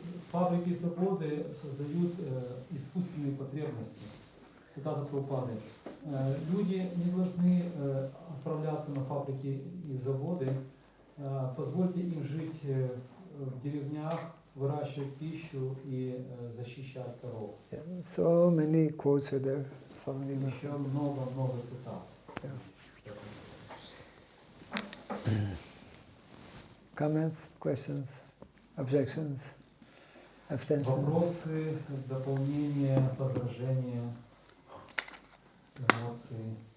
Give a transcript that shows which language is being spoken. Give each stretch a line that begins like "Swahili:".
Russian: Фабрики и заводы создают искусственные потребности. Цитата Прабхупады. Люди не должны отправляться на фабрики и заводы. Позвольте им жить в деревнях, выращивать пищу и защищать коров.
English: Yeah. So many quotes are there. So many.
Russian: Еще много цитат.
English: Comments, questions, objections, abstentions?
Russian: Вопросы, дополнения, возражения, эмоции.